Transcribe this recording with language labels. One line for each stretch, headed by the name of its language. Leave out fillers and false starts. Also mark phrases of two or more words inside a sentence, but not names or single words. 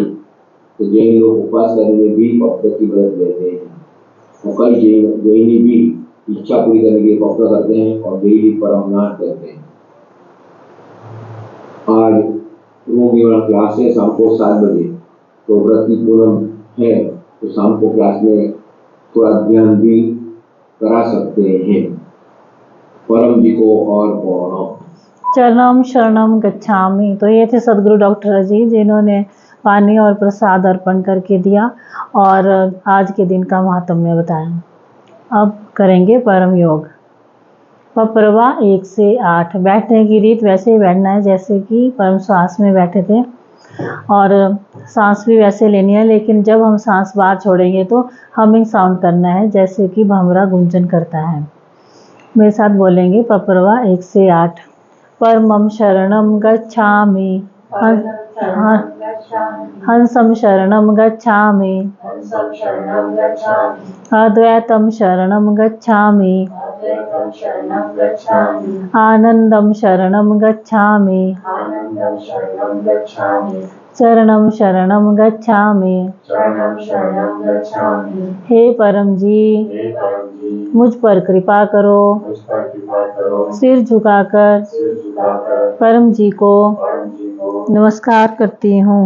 Hindi: तो जैन लोग उपवास करने में भी पक्का की व्रत लेते हैं और कई जैनी भी इच्छा पूरी करने के लिए पक्का करते हैं और डेली परमनाथ करते हैं। आज रोग निवारण क्लास है शाम को 7 बजे, तो व्रती पूनम है तो शाम को क्लास में थोड़ा ध्यान भी करा सकते हैं। परम जी को और प्रणाम।
Pali: चरणम शरणम गच्छामि।
Hindi: तो ये थे सदगुरु डॉक्टर अजीत, जिन्होंने पानी और प्रसाद अर्पण करके दिया और आज के दिन का महात्म्य बताया। अब करेंगे परम योग। पप्रवा 1 से 8। बैठने की रीत वैसे ही बैठना है जैसे कि परम श्वास में बैठे थे, और सांस भी वैसे लेनी है, लेकिन जब हम सांस बाहर छोड़ेंगे तो
English: humming sound
Hindi: करना है जैसे कि भंवरा गुंजन करता है। मेरे साथ बोलेंगे पप्रवा 1 से 8।
Pali: परमं शरणं गच्छामि, हंसं शरणं गच्छामि, अद्वैतं शरणं गच्छामि, आनंदं शरणं गच्छामि, चरणं शरणं गच्छामि।
Hindi: हे परम जी, मुझ पर कृपा करो। सिर झुकाकर परम जी को नमस्कार करती हूँ।